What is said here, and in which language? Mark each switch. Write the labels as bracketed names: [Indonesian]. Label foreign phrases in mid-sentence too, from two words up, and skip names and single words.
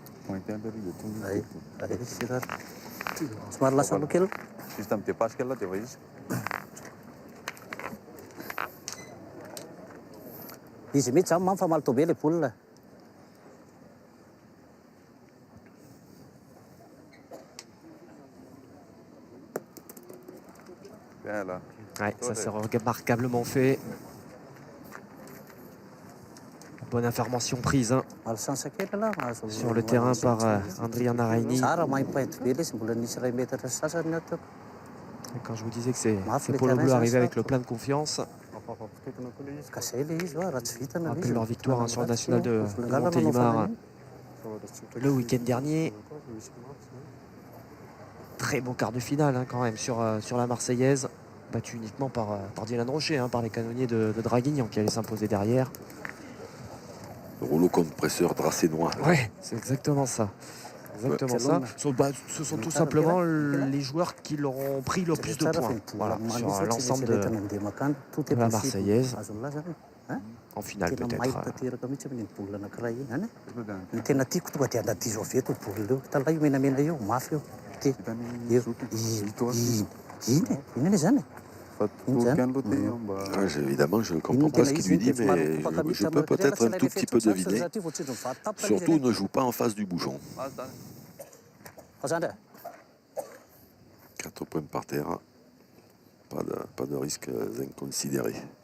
[Malagasy] Somary lasa aloha kely. Izy mihitsy zany mafamaly toa be ilay baolina. [French] Ouais, ça c'est remarquablement fait. Bonne information prise hein, [Malagasy] Malchance kely aloha mahazo. [French] sur le terrain par Andrian Naraini. [Malagasy] Tsara mahimpainty be ilay izy mbola nisy ray metatra sasany ny atao. [French] Et quand je vous disais que ces Polo Bleus arrivaient avec le plein de confiance, [Malagasy] Ka zay ilay izy raha tsy vitana ilay [French] rappelle [Malagasy] izy. [French] leur victoire hein, sur le national de Montélimar le week-end dernier. Très beau quart de finale hein, quand même sur la Marseillaise, battu uniquement par Dylan Rocher, hein, par les canonniers de Draguignan qui allaient s'imposer derrière. Le rouleau compresseur dracénois. Ouais, c'est exactement ça. Exactement ça. Ce sont tout simplement les joueurs qui leur ont pris le plus de points voilà, sur l'ensemble de la Marseillaise. En finale peut-être. [Malagasy] Ny tena tiako tonga dia andaty zao veto baolina eo. Talay io menamena eo, mafy eo. Iny ane zany. [French] Évidemment, je ne comprends pas ce qu'il lui dit, mais je peux peut-être un tout petit peu deviner. Surtout, ne joue pas en face du bouchon. 4 points par terre. Pas de risques inconsidérés.